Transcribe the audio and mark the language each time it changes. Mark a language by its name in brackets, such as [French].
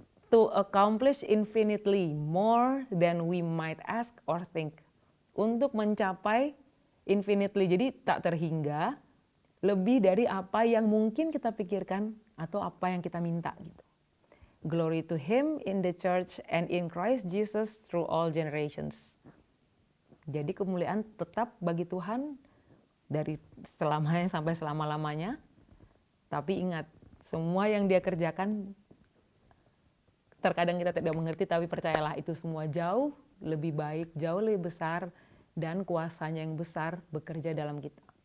[English] To accomplish infinitely more than we might ask or think. [Indonesian] Untuk mencapai infinitely, jadi tak terhingga, lebih dari apa yang mungkin kita pikirkan atau apa yang kita minta gitu. [English] Glory to Him in the church and in Christ Jesus through all generations. [Indonesian] Jadi kemuliaan tetap bagi Tuhan dari selamanya sampai selama-lamanya. Tapi ingat, semua yang Dia kerjakan terkadang kita tidak mengerti, tapi percayalah itu semua jauh lebih baik, jauh lebih besar, dan kuasanya yang besar bekerja dalam kita.